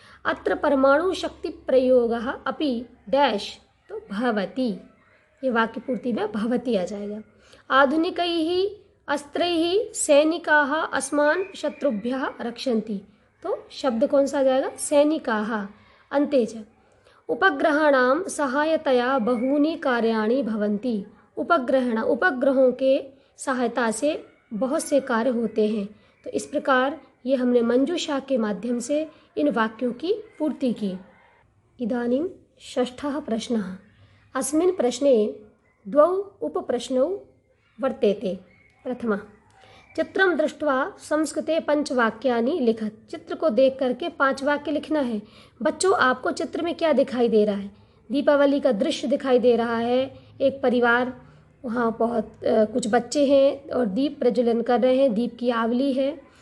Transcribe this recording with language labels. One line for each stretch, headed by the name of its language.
Sanskrit: अत्र परमाणु शक्ति प्रयोगः अपि
Hindi: डैश, तो भवति, ये वाक्य पूर्ति में भवति आ जाएगा।
Sanskrit: आधुनिकैः अस्त्रैः सैनिकाः अस्मान् शत्रुभ्यः रक्षन्ति,
Hindi: तो शब्द कौन सा आ जाएगा, सैनिकाः।
Sanskrit: अन्ते च उपग्रहाणां सहायतया बहूनि कार्याणि भवन्ति,
Hindi: उपग्रहों के सहायता से बहुत से कार्य होते हैं। तो इस प्रकार ये हमने मंजूषा के माध्यम से इन वाक्यों की पूर्ति की।
Sanskrit: इदानीं षष्ठः प्रश्नः, अस्मिन् प्रश्ने द्वौ उपप्रश्नौ वर्तेते। प्रथमः, चित्रं दृष्ट्वा संस्कृते 5 वाक्यानि लिखत,
Hindi: चित्र को देख करके 5 वाक्य लिखना है। बच्चों, आपको चित्र में क्या दिखाई दे रहा है, दीपावली का दृश्य दिखाई दे रहा है, एक परिवार, वहाँ बहुत कुछ बच्चे हैं और दीप प्रज्वलन कर रहे हैं, दीप की आवली है।